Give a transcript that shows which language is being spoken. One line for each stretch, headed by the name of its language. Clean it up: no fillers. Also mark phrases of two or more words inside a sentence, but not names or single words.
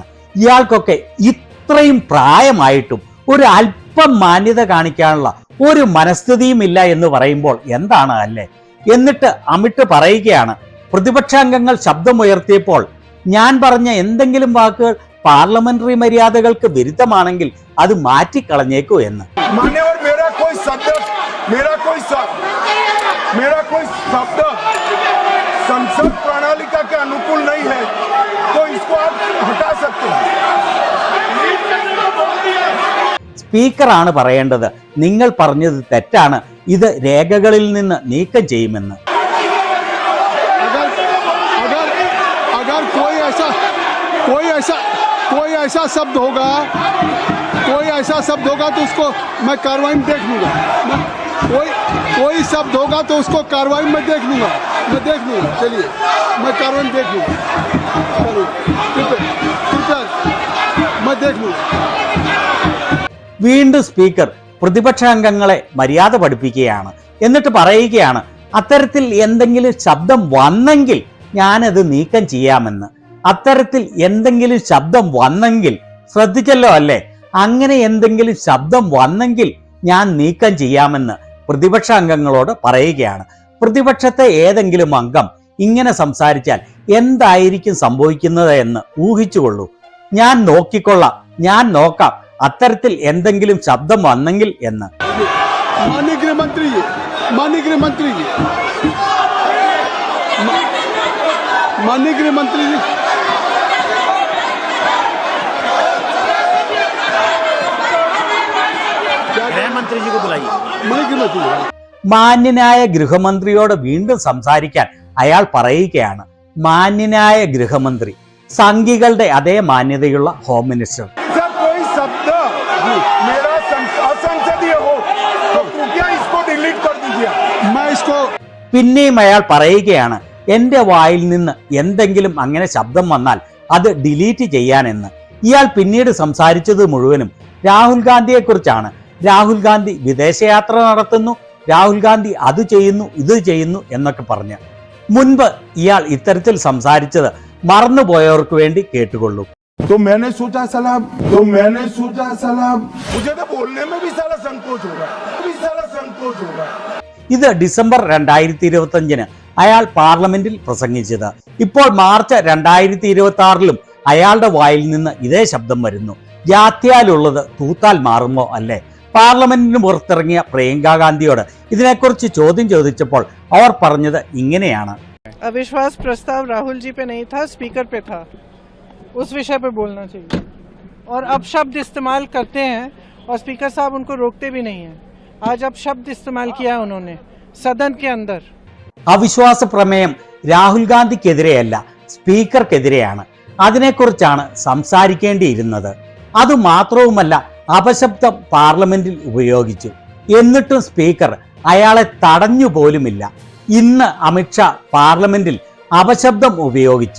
Malayalam: ഇയാൾക്കൊക്കെ ഇത്രയും പ്രായമായിട്ടും ഒരു അല്പം മാന്യത കാണിക്കാനുള്ള ഒരു മനസ്ഥിതിയും ഇല്ല എന്ന് പറയുമ്പോൾ എന്താണ് അല്ലേ? എന്നിട്ട് അമിട്ട് പറയുകയാണ്, പ്രതിപക്ഷാംഗങ്ങൾ ശബ്ദമുയർത്തിയപ്പോൾ ഞാൻ പറഞ്ഞ എന്തെങ്കിലും വാക്കുകൾ പാർലമെന്ററി മര്യാദകൾക്ക് വിരുദ്ധമാണെങ്കിൽ അത് മാറ്റിക്കളഞ്ഞേക്കൂ എന്ന്.
Hindi: संसद प्रणालिका के अनुकूल नहीं है तो इसको आप हटा सकते हैं.
Malayalam: സ്പീക്കറാണ് പറയേണ്ടത്, നിങ്ങൾ പറഞ്ഞത് തെറ്റാണ്, ഇത് രേഖകളിൽ നിന്ന് നീക്കം ചെയ്യുമെന്ന്.
Hindi: अगर कोई ऐसा शब्द होगा तो उसको मैं कार्रवाई में देख लूंगा. कोई शब्द होगा तो उसको कार्रवाई में देख लूंगा. चलिए मैं कार्रवाई में देख लूंगा. मैं देख लूंगा.
Malayalam: വീണ്ടും സ്പീക്കർ പ്രതിപക്ഷാംഗങ്ങളെ മര്യാദ പഠിപ്പിക്കുകയാണ്. എന്നിട്ട് പറയുകയാണ്, അത്തരത്തിൽ എന്തെങ്കിലും ശബ്ദം വന്നെങ്കിൽ ഞാനത് നീക്കം ചെയ്യാമെന്ന്. അത്തരത്തിൽ എന്തെങ്കിലും ശബ്ദം വന്നെങ്കിൽ, ശ്രദ്ധിച്ചല്ലോ അല്ലേ? അങ്ങനെ എന്തെങ്കിലും ശബ്ദം വന്നെങ്കിൽ ഞാൻ നീക്കം ചെയ്യാമെന്ന് പ്രതിപക്ഷ അംഗങ്ങളോട് പറയുകയാണ്. പ്രതിപക്ഷത്തെ ഏതെങ്കിലും അംഗം ഇങ്ങനെ സംസാരിച്ചാൽ എന്തായിരിക്കും സംഭവിക്കുന്നത് എന്ന് ഊഹിച്ചുകൊള്ളൂ. ഞാൻ നോക്കിക്കൊള്ളാം, ഞാൻ നോക്കാം അത്തരത്തിൽ എന്തെങ്കിലും ശബ്ദം വന്നെങ്കിൽ എന്ന്.
Hindi: माननीय गृहमंत्री ഗൃഹമന്ത്രി को बुलाइए.
Malayalam: മാന്യനായ ഗൃഹമന്ത്രിയോട് വീണ്ടും സംസാരിക്കാൻ അയാൾ പറയുകയാണ്. മാന്യനായ ഗൃഹമന്ത്രി, സംഘികളുടെ അതേ മാന്യതയുള്ള
English: home minister.
Malayalam: പിന്നെയും അയാൾ പറയുകയാണ്, എന്റെ വായിൽ നിന്ന് എന്തെങ്കിലും അങ്ങനെ ശബ്ദം വന്നാൽ അത് ഡിലീറ്റ് ചെയ്യാനെന്ന്. ഇയാൾ പിന്നീട് സംസാരിച്ചത് മുഴുവനും രാഹുൽ ഗാന്ധിയെ കുറിച്ചാണ്. രാഹുൽ ഗാന്ധി വിദേശയാത്ര നടത്തുന്നു, രാഹുൽ ഗാന്ധി അത് ചെയ്യുന്നു ഇത് ചെയ്യുന്നു എന്നൊക്കെ പറഞ്ഞ്. മുൻപ് ഇയാൾ ഇത്തരത്തിൽ സംസാരിച്ചത് മറന്നുപോയവർക്ക് വേണ്ടി കേട്ടുകൊള്ളൂ.
Hindi: तो मैंने सोचा साला मुझे तो बोलने में भी साला संकोच होगा.
Malayalam: ഇത് ഡിസംബർ 2025 അയാൾ പാർലമെന്റിൽ പ്രസംഗിച്ചത്. ഇപ്പോൾ മാർച്ച് 2026 അയാളുടെ വായിൽ നിന്ന് ഇതേ ശബ്ദം വരുന്നു. ജാത്യാലുള്ളത് തൂത്താൽ മാറുമോ അല്ലേ? പാർലമെന്റിന് പുറത്തിറങ്ങിയ പ്രിയങ്ക ഗാന്ധിയോട് ഇതിനെക്കുറിച്ച് ചോദ്യം ചോദിച്ചപ്പോൾ അവർ പറഞ്ഞത് ഇങ്ങനെയാണ്.
Hindi: अविश्वास प्रस्ताव राहुल जी पे नहीं था, स्पीकर पे था. उस विषय पे बोलना चाहिए. और अब शब्द इस्तेमाल करते हैं और स्पीकर साहब उनको रोकते भी नहीं हैं. आज अब शब्द इस्तेमाल किया है उन्होंने सदन के अंदर.
Malayalam: അവിശ്വാസ പ്രമേയം രാഹുൽ ഗാന്ധിക്കെതിരെയല്ല, സ്പീക്കർക്കെതിരെയാണ്. അതിനെക്കുറിച്ചാണ് സംസാരിക്കേണ്ടിയിരുന്നത്. അതുമാത്രവുമല്ല, അപശബ്ദം പാർലമെന്റിൽ ഉപയോഗിച്ചു. എന്നിട്ടും സ്പീക്കർ അയാളെ തടഞ്ഞു പോലുമില്ല. ഇന്ന് അമിത്ഷാ പാർലമെന്റിൽ അപശബ്ദം ഉപയോഗിച്ചു.